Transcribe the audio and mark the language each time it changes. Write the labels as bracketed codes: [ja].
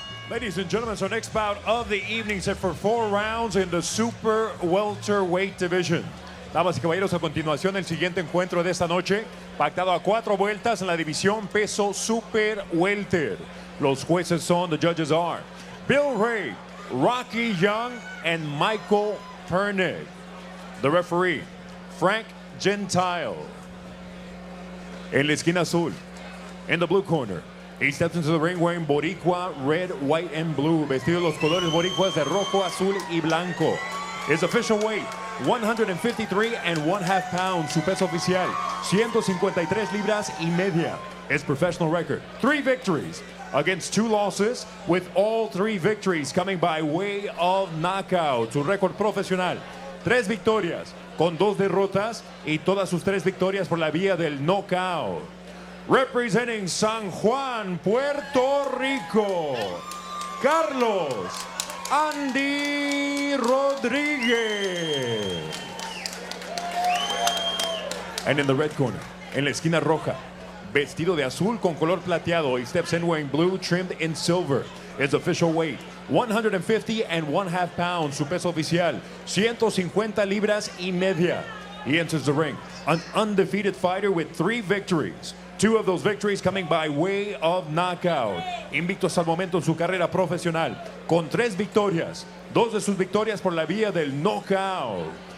[en] Ladies and gentlemen, so next bout of the evening set for 4 rounds in the super welterweight division. [es] Damas y caballeros, a continuación el siguiente encuentro de esta noche, pactado a 4 vueltas en la división peso super welter. Los jueces son, [en] the judges are Bill Ray, Rocky Young, and Michael Pernick. The referee, Frank Gentile. [es] En la esquina azul, [en] in the blue corner, he steps into the ring wearing Boricua, red, white, and blue. [es] Vestido los colores boricuas de rojo, azul, y blanco. [en] His official weight, 153 and 1/2 pounds. [es] Su peso oficial, 153 libras y media. [en] His professional record, 3 victories against 2 losses, with all 3 victories coming by way of knockout. [es] Su récord profesional, 3 victorias con 2 derrotas y todas sus 3 victorias por la vía del knockout. [en] Representing San Juan, Puerto Rico, Carlos Andy Rodríguez. And in the red corner, [es] en la esquina roja, vestido de azul con color plateado, [en] he steps in wearing blue trimmed in silver. His official weight, 150 and 1/2 pounds. [es] Su peso oficial, 150 libras y media. [en] He enters the ring, an undefeated fighter with 3 victories. 2 of those victories coming by way of knockout. [es] Invicto hasta el momento en su carrera profesional, con 3 victorias. 2 de sus victorias por la vía del knockout.